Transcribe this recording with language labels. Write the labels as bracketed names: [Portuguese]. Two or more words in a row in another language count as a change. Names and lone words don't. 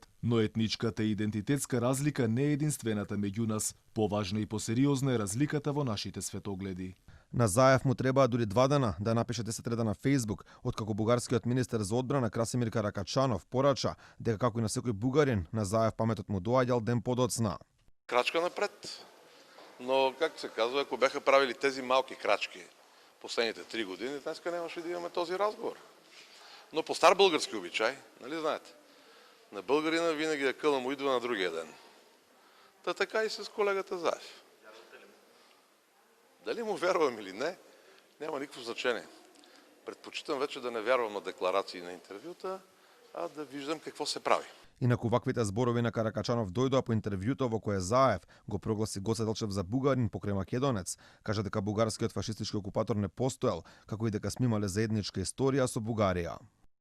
[Macedonian] Но етничката и идентитетска разлика не е единствената меѓу нас. Поважна и посериозна е разликата во нашите светогледи. На Заев му требаа дури 2 дена да напише 10 реда на Facebook, откако бугарскиот министер за одбрана Красимир Каракачанов порача дека како и на секој бугарин, на Заев паметот му доаѓал ден подоцна. [Bulgarian] Крачка напред. Но, както се казва, ако бяха правили тези малки крачки последните 3 години, днеска нямаше да имаме този разговор. Но по стар български обичай, нали знаете, на българина винаги е къла му идва на другия ден. Та така и с колегата Заев. Дали му вярвам или не, няма никакво значение. Предпочитам вече да не вярвам на декларации на интервюта, а да виждам какво се прави. [Macedonian] Инаку ваквите зборови на Каракачанов дојдоа по интервјуто во кое Заев го прогласи Гоце Делчев за бугарин покрај македонец, кажа дека бугарскиот фашистички окупатор не постоел, како и дека сме имале заедничка историја со Бугарија.